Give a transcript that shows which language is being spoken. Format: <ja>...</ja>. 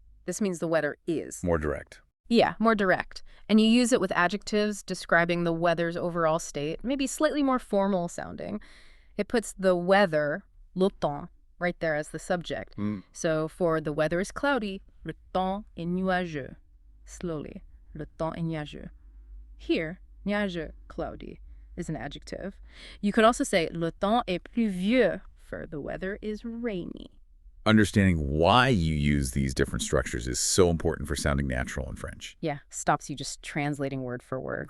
<en>This means the weather is. More direct. Yeah, more direct. And you use it with adjectives describing the weather's overall state, maybe slightly more formal sounding. It puts the weather, le temps, right there as the subject. So for the weather is cloudy,</en> <fr>le temps est nuageux.</fr> <en>Slowly,</en> <fr>le temps est nuageux.</fr> <en>Here, nuageux, cloudy, is an adjective. You could also say</en> <fr>le temps est pluvieux,</fr> <en>for the weather is rainy. Understanding why you use these different structures is so important for sounding natural in French. Yeah, stops you just translating word for word.</en>